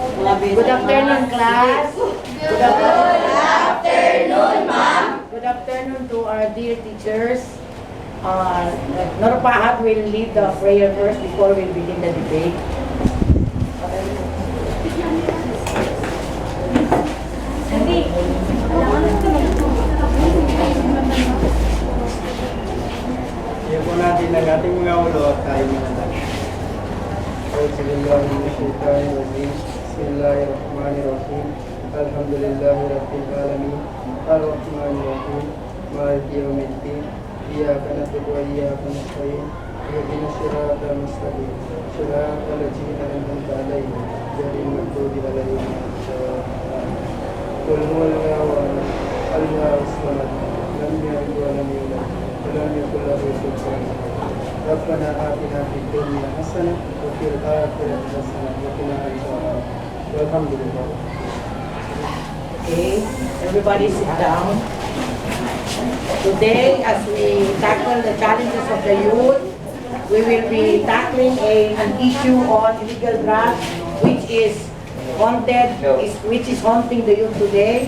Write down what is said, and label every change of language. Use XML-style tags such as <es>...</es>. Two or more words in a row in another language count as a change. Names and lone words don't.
<en>Good afternoon, class. Good afternoon, ma'am. Good afternoon to our dear teachers. Norpahat will lead the prayer first before we begin the debate.</en> <tl>Iyan po natin ang ating mga ulo at tayo manalangin.</tl> <ar>بسم الله الرحمن الرحيم. الحمد لله رب العالمين. الرحمن الرحيم. مالك يوم الدين. إياك نعبد وإياك نستعين. اهدنا الصراط المستقيم. صراط الذين أنعمت عليهم غير المغضوب عليهم ولا الضالين. قل هو الله أحد. الله الصمد. لم يلد ولم يولد. ولم يكن له كفوا أحد. ربنا آتنا في الدنيا حسنة وفي الآخرة حسنة وقنا عذاب النار. والحمد لله.</ar> <en>Okay, everybody sit down. Today, as we tackle the challenges of the youth, we will be tackling an issue on illegal drugs, which is haunting the youth today.</en>